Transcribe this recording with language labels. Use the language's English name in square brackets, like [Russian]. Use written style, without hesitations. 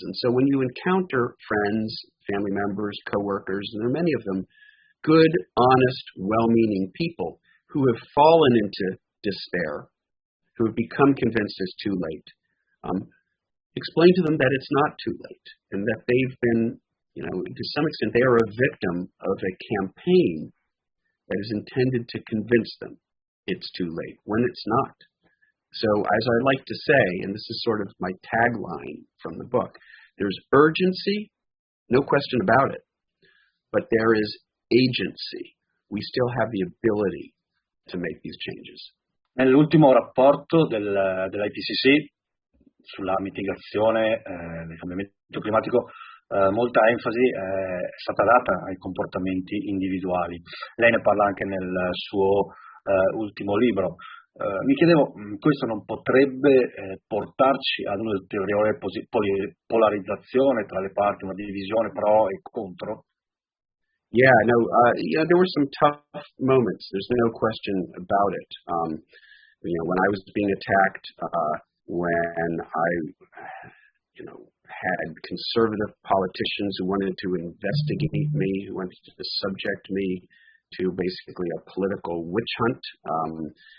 [English] And so when you encounter friends, family members, coworkers, and there are many of them, good, honest, well-meaning people who have fallen into despair, who have become convinced it's too late, explain to them that it's not too late and that they've been, to some extent, they are a victim of a campaign that is intended to convince them it's too late when it's not. So as I like to say, and this is sort of my tagline from the book, there's urgency, no question about it, but there is agency. We still have the ability to make these changes. [Italian] Nell'ultimo rapporto dell'IPCC sulla mitigazione del cambiamento climatico, molta enfasi è stata data ai comportamenti individuali. Lei ne parla anche nel suo ultimo libro. Mi chiedevo, questo non potrebbe portarci ad un'ulteriore polarizzazione tra le parti, una divisione pro e contro? [English] Yeah, no, there were some tough moments. There's no question about it. When I was being attacked, when I, had conservative politicians who wanted to investigate me, who wanted to subject me to basically a political witch hunt,